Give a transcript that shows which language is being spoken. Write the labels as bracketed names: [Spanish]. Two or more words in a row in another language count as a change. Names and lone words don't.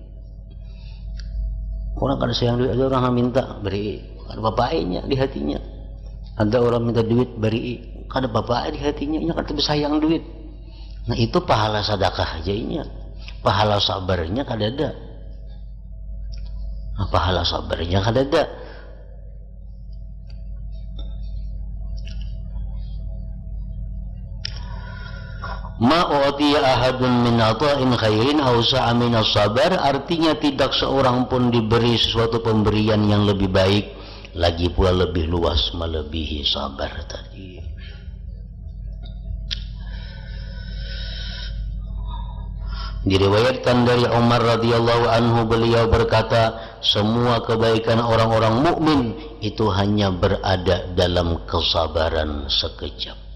[Banjar] Orang kada sayang duit, ada orang yang minta beri, ada bapaknya di hatinya. Ada orang minta duit beri, kada bapak di hatinya, nya kada sayang duit. Nah, itu pahala sedekah aja inya. Pahala sabarnya kada ada. Nah, pahala sabarnya kada ada. [Arabic] ما أعطي أحد من عطاء خير أوسع من الصبر, [Indonesian] artinya tidak seorang pun diberi sesuatu pemberian yang lebih baik, lagi pula lebih luas melebihi sabar tadi. Diriwayatkan dari Umar [Arabic] رضي الله عنه, [Indonesian] beliau berkata, semua kebaikan orang-orang mukmin itu hanya berada dalam kesabaran sekejap.